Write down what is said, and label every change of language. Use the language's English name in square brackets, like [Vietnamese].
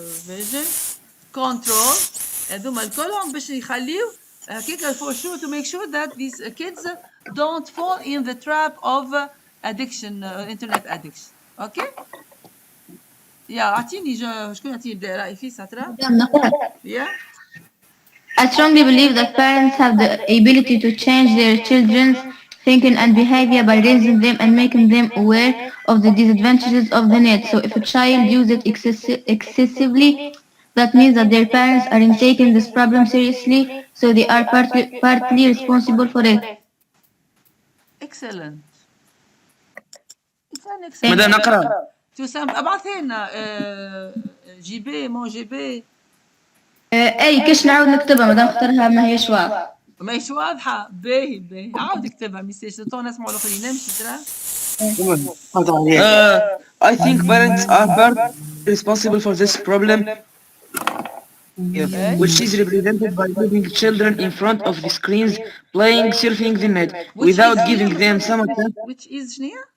[English] vision control [Arabic] هذوما الكلهم باش يخليو هكاك [English] for sure to make sure that these kids don't fall in the trap of addiction internet addiction okay [Arabic] اعطيني شكون يعطيني يبدا راي في ساترا مدام نقرأ. [English] yeah I strongly believe that parents have the ability to change their children's thinking and behavior by raising them and making them aware of the disadvantages of the net. So if a child uses it excessively, that means that their parents aren't taking this problem seriously, so they are partly responsible for it. excellent [Arabic] بدأ نقرأ. تسام ابعثي لنا جي بي مو جي بي اي كش نعاود نكتبها مادام اختارها ما هيش واضحة. ماهيش واضحة باهي عاود اكتبها ميساج تو نسمعوا الاخرين نمشي ترى [English] I think parents are part responsible for this problem, which is represented by leaving children in front of the screens playing surfing the net without giving them some attention. which is [Arabic] شنو